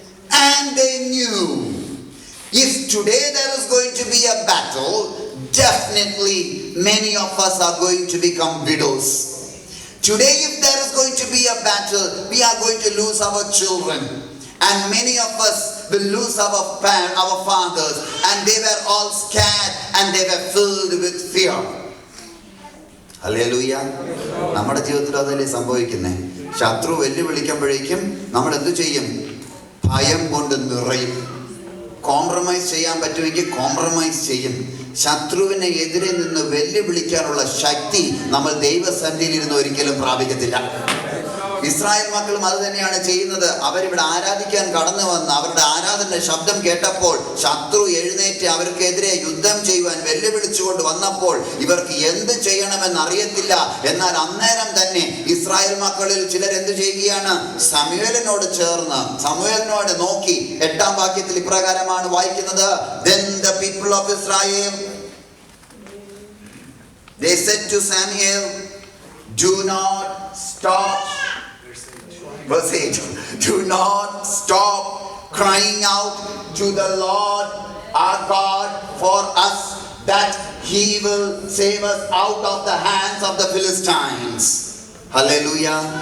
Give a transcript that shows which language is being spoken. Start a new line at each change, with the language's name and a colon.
English: And they knew, if today there is going to be a battle, definitely many of us are going to become widows. Today, if there is going to be a battle, we are going to lose our children. And many of us will lose our fathers. And they were all scared and they were filled with fear. Hallelujah.
Malayalam: നമ്മുടെ ജീവിതത്തിൽ അതല്ലേ സംഭവിക്കുന്നത്? ശത്രു വെല്ലുവിളിക്കുമ്പോഴേക്കും നമ്മൾ എന്ത് ചെയ്യും? ഭയം കൊണ്ട് നിറയും. കോംപ്രമൈസ് ചെയ്യാൻ പറ്റുമെങ്കിൽ കോംപ്രമൈസ് ചെയ്യും. ശത്രുവിനെ എതിരെ നിന്ന് വെല്ലുവിളിക്കാനുള്ള ശക്തി നമ്മൾ ദൈവസന്നിധിയിൽ ഇരുന്ന് ഒരിക്കലും പ്രാപിക്കത്തില്ല. ഇസ്രായേൽ മക്കളും അത് തന്നെയാണ് ചെയ്യുന്നത്. അവരിവിടെ ആരാധിക്കാൻ കടന്നു വന്ന് അവരുടെ ആരാധന ശബ്ദം കേട്ടപ്പോൾ ശത്രു എഴുന്നേറ്റ് അവർക്കെതിരെ യുദ്ധം ചെയ്യുവാൻ വെല്ലുവിളിച്ചുകൊണ്ട് വന്നപ്പോൾ ഇവർക്ക് എന്ത് ചെയ്യണമെന്ന് അറിയത്തില്ല. എന്നാൽ അന്നേരം തന്നെ ഇസ്രായേൽ മക്കളിൽ ചിലർ എന്ത് ചെയ്യുകയാണ്? ശമൂവേലിനോട് ചേർന്ന് ശമൂവേലിനോട് നോക്കി 8-ാം വാക്യത്തിൽ ഇപ്രകാരമാണ് വായിക്കുന്നത്.
English: Then the people of Israel, they said to Samuel, do not stop. Verse 8, do not stop crying out to the Lord our God for us, that he will save us out of the hands of the Philistines. Hallelujah.